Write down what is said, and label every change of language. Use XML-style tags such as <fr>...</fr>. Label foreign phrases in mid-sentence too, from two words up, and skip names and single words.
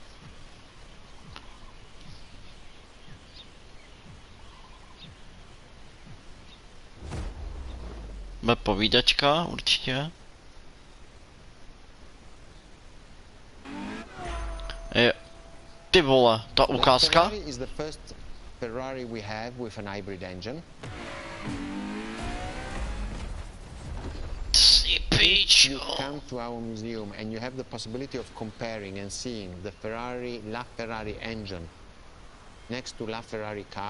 <cs>Bude povídačka určitě. Je, ty vole, ta ukázka?</cs> <en>Ferrari is the first Ferrari we have with an hybrid engine. You come to our museum and you have the possibility of comparing and seeing the La Ferrari engine next to La Ferrari car.</en>